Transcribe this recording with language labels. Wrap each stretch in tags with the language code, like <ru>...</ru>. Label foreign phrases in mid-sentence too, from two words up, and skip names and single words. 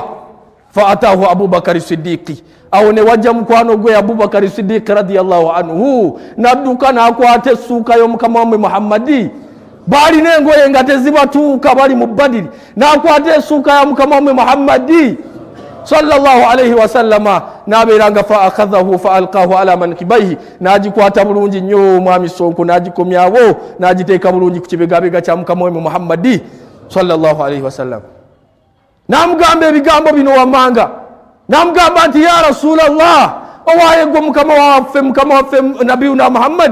<ar>فأتاه أبو بكر الصديق,</ar> <lg>awo ne wajja mukwano gwe Abubakar Siddiq</lg> <ar>رضي الله عنه,</ar> <lg>nadduka n'akwata essuuka y'omukama wammwe Muhammadi. Baalina engoye nga tezibatuuka, bali mu Badiri, n'akwata essuuka ya mukama wammwe Muhammadi</lg> <ar>صلى الله عليه وسلم,</ar> <lg>n'abeeranga</lg> <ar>فأخذه فألقاه على منكبيه,</ar> <lg>n'agikwata bulungi nnyo mwami Sonko, n'agikomyawo n'agiteeka bulungi ku kibegabega kya mukama wammwe Muhammadi</lg> <ar>صلى الله عليه وسلم.</ar> <lg>N'amugamba ebigambo bino wammanga, n'amugamba nti</lg> <ar>يا رسول الله,</ar> <lg>owaaye gwe mukama waffe nabiyuna Muhammad.</lg>